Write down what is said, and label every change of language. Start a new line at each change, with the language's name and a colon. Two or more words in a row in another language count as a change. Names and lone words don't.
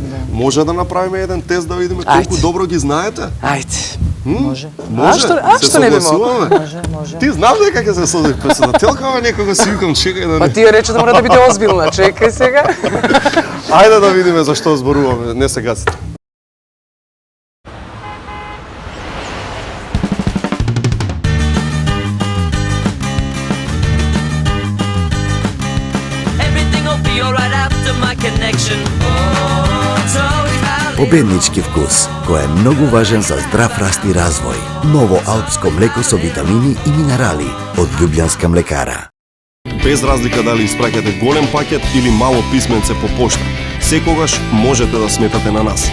Macedonian: Може да направиме еден тест да видиме колку Ајде. добро ги знаете? Ајде. Може. Може? А што не би могло? согласуваме? Може. Ти знам дека ќе се соди председателка, ама некога си викам чекај да Па не. тие рече да мора да биде озбилна. Чекај сега. Ајде да видиме за што зборуваме, не се гасите.
English: Everything will be alright after my connection. Oh, it's always how
Macedonian: Победнички вкус, кој е многу важен за здрав раст и развој. Ново алпско млеко со витамини и минерали од Лјубљанска млекара. Без разлика дали испраќате голем пакет или мало писменце по пошта, секогаш можете да сметате на нас.